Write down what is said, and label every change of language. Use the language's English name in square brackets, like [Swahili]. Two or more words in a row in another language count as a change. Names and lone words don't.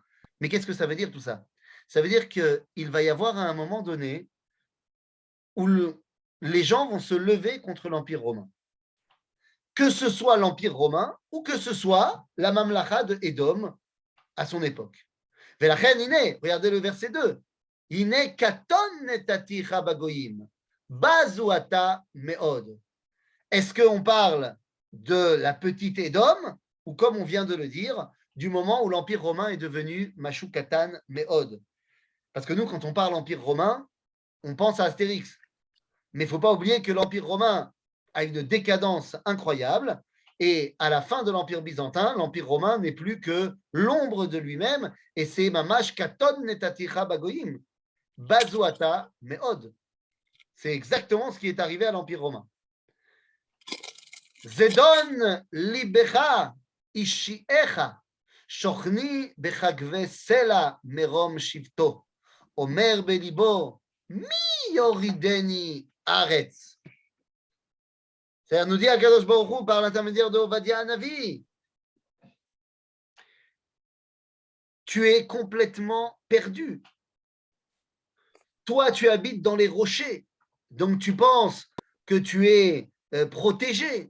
[French] Mais qu'est-ce que ça veut dire tout ça? Ça veut dire qu'il va y avoir à un moment donné où les gens vont se lever contre l'Empire romain. Que ce soit l'Empire romain ou que ce soit la Mamlacha de Édom à son époque. [Hebrew] ולכן הנה, [French] regardez le verset 2. [Hebrew] הנה קטן נתתיך בגוים בזוי אתה מאד. [French] Est-ce qu'on parle de la petite Édom ou comme on vient de le dire, du moment où l'Empire romain est devenu [Hebrew] משהו קטן מאוד? [French] Parce que nous, quand on parle Empire romain, on pense à Astérix. Mais il ne faut pas oublier que l'Empire romain a une décadence incroyable et à la fin de l'Empire byzantin, l'Empire romain n'est plus que l'ombre de lui-même et c'est [Hebrew] ממש קטן נתתיך בגוים בזוי אתה מאד. [French] C'est exactement ce qui est arrivé à l'Empire romain. [Hebrew] זדון לבך השיאך שכני בחגוי סלע מרום שבתו אמר בלבו מי יורדני ארץ. [French] C'est-à-dire, nous dit [Hebrew] הקדוש ברוך הוא [French] par l'intermédiaire de Ovadia Hanavi, tu es complètement perdu. Toi, tu habites dans les rochers, donc tu penses que tu es protégé.